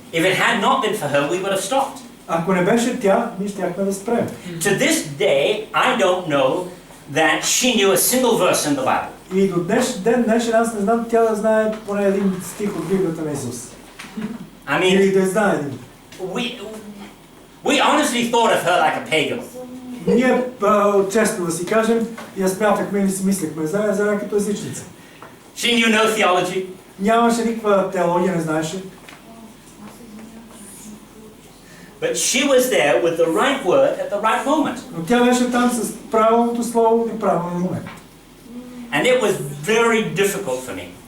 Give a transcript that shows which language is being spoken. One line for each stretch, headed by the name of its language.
English: If it had not been for her, we would have stopped.
Bulgarian: Ако не беше тя, ние щяхме да спрем.
English: To this day, I don't know that she knew a single verse in the Bible.
Bulgarian: И до днешен аз не знам тя да знае поне един стих от Библията на Исус.
English: I
Bulgarian: Или
English: mean,
Bulgarian: да знае един.
English: we honestly thought of her like a pagan.
Bulgarian: Ние, честно да си кажем, я смятахме или си мислехме за нея като езичница.
English: She knew no theology.
Bulgarian: Нямаше никаква теология, не знаеше.
English: But she was there with the right word at the right moment.
Bulgarian: Но тя беше там с правилното слово и правилния момент.
English: And it was very difficult for me.